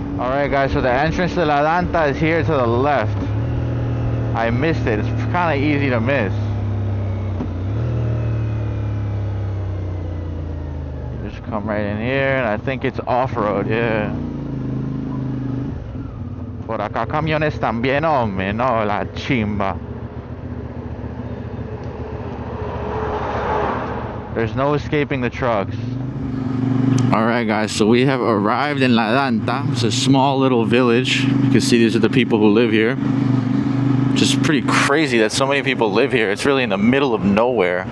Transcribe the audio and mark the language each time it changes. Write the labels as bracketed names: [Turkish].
[English] Alright guys, so the entrance to La Danta is here to the left. I missed it. It's kind of easy to miss. You just come right in here, and I think it's off-road, yeah. [Spanish] Por acá camiones también, hombre, no, la chimba. [English] There's no escaping the trucks. Alright guys, so we have arrived in La Danta. It's a small little village. You can see these are the people who live here. Just pretty crazy that so many people live here. It's really in the middle of nowhere.